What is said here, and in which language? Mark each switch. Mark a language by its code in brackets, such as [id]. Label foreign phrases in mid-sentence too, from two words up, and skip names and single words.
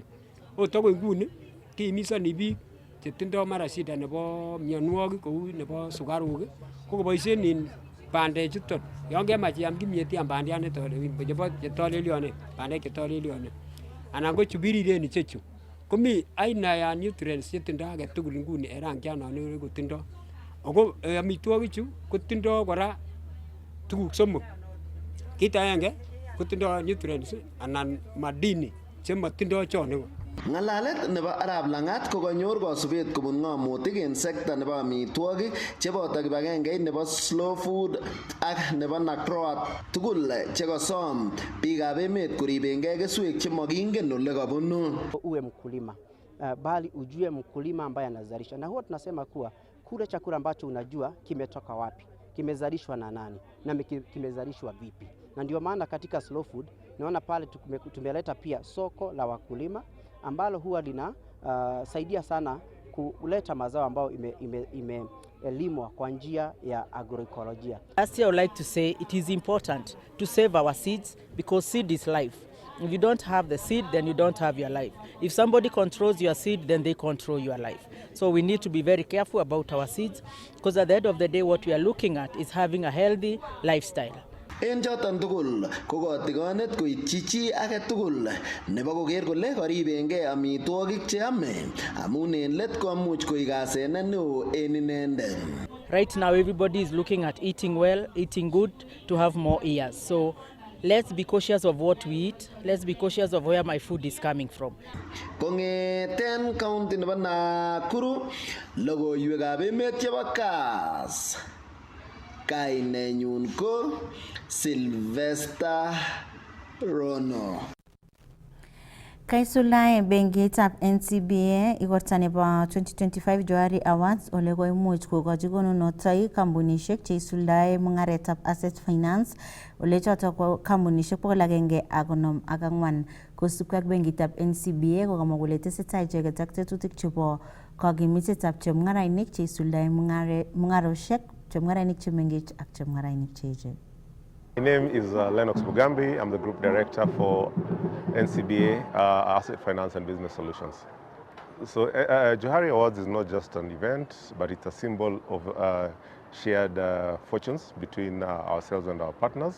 [kln] Ot akoi nguni kiimisoni biik chetindoi mara shida nebo mionwogik kou nebo sukaruk ko koboisien in bandechuton. Yon kemach iam kimyet iam bandiat nebo chetolelyonen, bandek chetolelyonen anan ko chu biriren ichechu komi [sw] aina ya [kln] nutrients chetindoi agetugul nguni en rangiat non kotindoi. Ako amitwogichu kotindoi kora tuguk somok. Kit agenge kotindoi nutrients anan madini chemotindoi chon iko. Ng'alalet nebo Arap Langat ko kanyor kosubet kobun ng'omutik en sekta nebo amitwogik cheboto kibagengeit nebo Slow Food ak nebo NACROAT tugul chekosom biikab emet koribengei keswek chemokingen ole kabunu. [sw] Uwe mkulima bali ujue mkulima ambaye anazalisha, na huwa tunasema kuwa kule chakula ambacho unajua kimetoka wapi, kimezalishwa na nani na kimezalishwa vipi. Na ndio maana katika Slow Food naona pale tumeleta pia soko la wakulima ambalo huwa lina saidia sana kuleta mazao ambayo imelimwa kwa njia ya agroekolojia. [en] Last year I would like to say it is important to save our seeds because seed is life. If you don't have the seed, then you don't have your life. If somebody controls your seed, then they control your life. So we need to be very careful about our seeds because at the end of the day what we are looking at is having a healthy lifestyle. [kln] En choton tugul ko kotigonet koityi chi age tugul nebo koker kole koribengei amitwogik cheame amun en let komuch koik asenet neo en inendet. [en] Right now everybody is looking at eating well, eating good to have more years. So let's be cautious of what we eat. Let's be cautious of where my food is coming from. [kln] Kongeten county nebo Nakuru, logoiwekab emet chebo Kass. Kainenyun ko Sylvester Rono. Kaisulae benkitab NCBA igorta nebo 2025 Johari Awards ole koimuch kokochi konunotoik kampunishek cheisuldae mung'aretab [en] asset finance [kln] ole choto ko kampunishek 154 kosubkei ak benkitab NCBA kokamwa kole tesetai icheket ak tetutik chebo kogimitetab chemung'arainik cheisuldae mung'aroshek, chemung'arainik chemengech ak chemung'arainik cheechen. [en] My name is Lennox Mugambi. I'm the Group Director for NCBA Asset Finance and Business Solutions. So Johari Awards is not just an event, but it's a symbol of shared fortunes between ourselves and our partners.